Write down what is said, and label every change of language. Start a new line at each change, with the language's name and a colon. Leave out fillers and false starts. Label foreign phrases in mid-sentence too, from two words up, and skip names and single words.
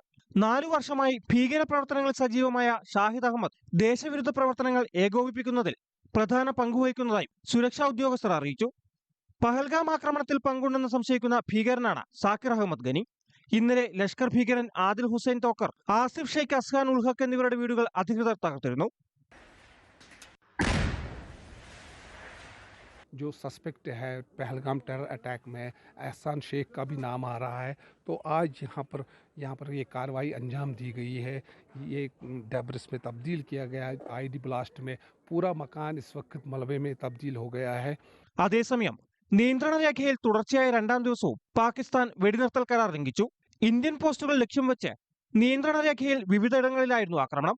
Malayalam: 4 വർഷമായി ഭീകര പ്രവർത്തനങ്ങൾ സജീവമായ ഷാഹിദ് അഹമ്മദ് ദേശവിരുദ്ധ പ്രവർത്തനങ്ങൾ ഏകോപിപ്പിക്കുന്നതിൽ പ്രധാന പങ്കുവഹിക്കുന്നതായി സുരക്ഷാ ഉദ്യോഗസ്ഥർ അറിയിച്ചു. പഹൽഗാം ആക്രമണത്തിൽ പങ്കുണ്ടെന്ന് സംശയിക്കുന്ന ഭീകരനാണ് സാക്കിർ അഹമ്മദ് ഗനി. ഇന്നലെ ലഷ്കർ ഭീകരൻ ആദിൽ ഹുസൈൻ തോക്കർ, ആസിഫ് ഷെയ്ഖ് അസ്ഹാൻ ഉൽ ഹക്ക് എന്നിവരുടെ വീടുകൾ അധികൃതർ തകർത്തിരുന്നു.
Hindi: जो सस्पेक्ट है पहलगाम
English: terror attack
Hindi: में एहसान शेख का भी नाम आ रहा है, तो आज यहाँ पर ये कार्रवाई अंजाम दी गई है. ये डेब्रिस में तब्दील किया गया है.
English: IED blast
Hindi: में पूरा मकान इस वक्त मलबे में तब्दील हो गया है.
Malayalam: അതേസമയം നിയന്ത്രണ രേഖയിൽ തുടർച്ചയായ 2ാം ദിവസവും പാകിസ്ഥാൻ വെടിനിർത്തൽ കരാർ ലംഘിച്ചു. ഇന്ത്യൻ പോസ്റ്റുകൾ ലക്ഷ്യം വെച്ച് നിയന്ത്രണ രേഖയിൽ വിവിധയിടങ്ങളിലായിരുന്നു ആക്രമണം.